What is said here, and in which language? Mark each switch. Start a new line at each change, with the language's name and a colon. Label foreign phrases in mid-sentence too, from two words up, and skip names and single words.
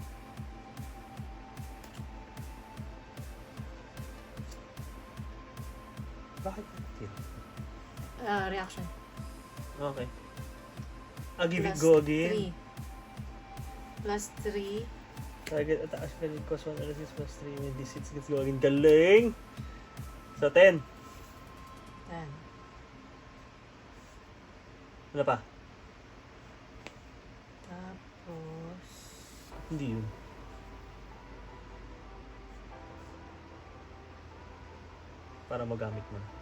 Filipino: Bakit tira?
English: Reaction. Okay. Give it Plus go again. 3. Plus 3. Target attack spell cost 1 resist plus 3 when this hits gets go again.
Filipino: Galing! So, 10. 10. Ano pa? Tapos... Hindi yun. Para magamit mo.